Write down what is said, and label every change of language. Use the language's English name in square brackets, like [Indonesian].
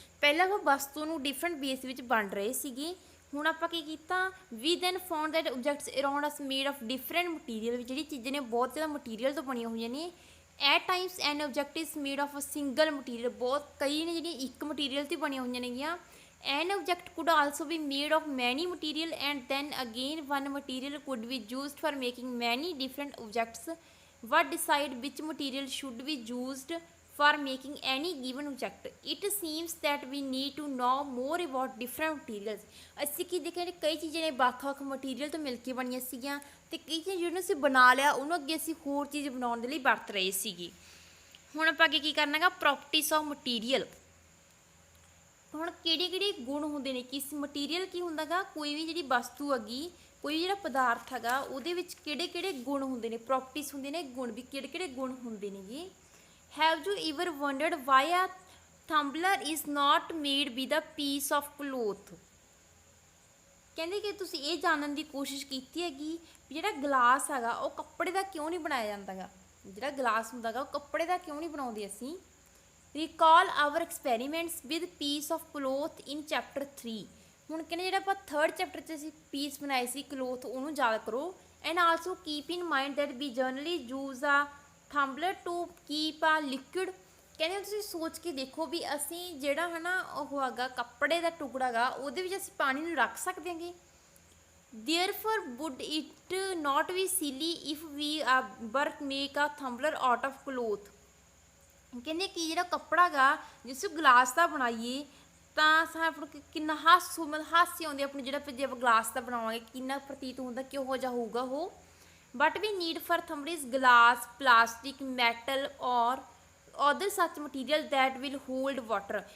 [Punjabi] ਪਹਿਲਾਂ ਉਹ ਵਸਤੂ ਨੂੰ ਡਿਫਰੈਂਟ ਵੇਜ਼ ਵਿੱਚ ਵੰਡ ਰਹੇ ਸੀਗੇ। ਹੁਣ ਆਪਾਂ ਕੀ ਕੀਤਾ, [English] we then found that objects around us made of different material, [Punjabi] ਜਿਹੜੀ ਚੀਜ਼ਾਂ ਨੇ ਬਹੁਤ ਜ਼ਿਆਦਾ ਮਟੀਰੀਅਲ ਤੋਂ ਬਣੀਆਂ ਹੋਈਆਂ ਨੇ। [English] at times an object is made of a single material, [Punjabi] ਬਹੁਤ ਕਈ ਨੇ ਜਿਹੜੀਆਂ ਇੱਕ ਮਟੀਰੀਅਲ 'ਤੇ ਬਣੀਆਂ ਹੋਈਆਂ ਨੇਗੀਆਂ। [English] An object could also be made of many material and then again one material could be used for making many different objects. What decide which material should be used for making any given object? It seems that we need to know more about different materials. [Punjabi] ਅਸੀਂ ਕੀ ਦੇਖਿਆ, ਕਈ ਚੀਜ਼ਾਂ ਨੇ ਵੱਖ-ਵੱਖ material ਤੋਂ ਮਿਲ ਕੇ ਬਣੀਆਂ ਸੀਗੀਆਂ ਤੇ ਕਈ ਚੀਜ਼ਾਂ ਜਿਹਨੂੰ ਅਸੀਂ ਬਣਾ ਲਿਆ ਉਹਨੂੰ ਅੱਗੇ ਅਸੀਂ ਹੋਰ ਚੀਜ਼ ਬਣਾਉਣ ਦੇ ਲਈ ਵਰਤ ਰਹੇ ਸੀਗੇ। ਹੁਣ ਆਪਾਂ ਅੱਗੇ ਕੀ ਕਰਨਾ ਗਾ, [English] Properties of material. [Punjabi] ਹੁਣ ਕਿਹੜੇ ਗੁਣ ਹੁੰਦੇ ਨੇ, ਕਿਸ ਮਟੀਰੀਅਲ ਕੀ ਹੁੰਦਾ ਗਾ, ਕੋਈ ਵੀ ਜਿਹੜੀ ਵਸਤੂ ਹੈਗੀ, ਕੋਈ ਜਿਹੜਾ ਪਦਾਰਥ ਹੈਗਾ ਉਹਦੇ ਵਿੱਚ ਕਿਹੜੇ ਗੁਣ ਹੁੰਦੇ ਨੇ, ਪ੍ਰੋਪਰਟੀਜ਼ ਹੁੰਦੇ ਨੇ, ਗੁਣ ਵੀ ਕਿਹੜੇ ਗੁਣ ਹੁੰਦੇ ਨੇਗੇ। [English] Have you ever wondered why a tumbler is not made with a piece of cloth. [Punjabi] ਕਹਿੰਦੇ ਕਿ ਤੁਸੀਂ ਇਹ ਜਾਣਨ ਦੀ ਕੋਸ਼ਿਸ਼ ਕੀਤੀ ਹੈਗੀ ਵੀ ਜਿਹੜਾ ਗਲਾਸ ਹੈਗਾ ਉਹ ਕੱਪੜੇ ਦਾ ਕਿਉਂ ਨਹੀਂ ਬਣਾਇਆ ਜਾਂਦਾ ਗਾ, ਜਿਹੜਾ ਗਲਾਸ ਹੁੰਦਾ ਗਾ ਉਹ ਕੱਪੜੇ ਦਾ ਕਿਉਂ ਨਹੀਂ ਬਣਾਉਂਦੇ ਅਸੀਂ। [English] Recall our experiments with piece of cloth in chapter 3। [Punjabi] ਹੁਣ ਕਹਿੰਦੇ ਜਿਹੜਾ ਆਪਾਂ 3rd ਚੈਪਟਰ 'ਚ ਅਸੀਂ ਪੀਸ ਬਣਾਏ ਸੀ ਕਲੋਥ, ਉਹਨੂੰ ਯਾਦ ਕਰੋ। [English] And also keep in mind that we generally use a tumbler to keep a liquid. [Punjabi] ਕਹਿੰਦੇ ਤੁਸੀਂ ਸੋਚ ਕੇ ਦੇਖੋ ਵੀ ਅਸੀਂ ਜਿਹੜਾ ਹੈ ਨਾ ਉਹ ਹੈਗਾ ਕੱਪੜੇ ਦਾ ਟੁਕੜਾ ਗਾ ਉਹਦੇ ਵਿੱਚ ਅਸੀਂ ਪਾਣੀ ਨੂੰ ਰੱਖ ਸਕਦੇ ਹਾਂਗੇ। [English] Therefore would it not be silly if we were make a tumbler out of cloth। [Punjabi] ਕਹਿੰਦੇ ਕਿ ਜਿਹੜਾ ਕੱਪੜਾ ਗਾ ਜਿਸ ਗਲਾਸ ਦਾ ਬਣਾਈਏ ਤਾਂ ਸਾਨੂੰ ਕਿੰਨਾ ਹਾਸੀ ਆਉਂਦੀ ਆਪਣੀ, ਜਿਹੜਾ ਜੇ ਆਪਾਂ ਗਲਾਸ ਦਾ ਬਣਾਵਾਂਗੇ ਕਿੰਨਾ ਪ੍ਰਤੀਤ ਹੁੰਦਾ, ਕਿਹੋ ਜਿਹਾ ਹੋਊਗਾ ਉਹ। [English] But we need for tumblers glass, plastic, metal or other such material that will hold water.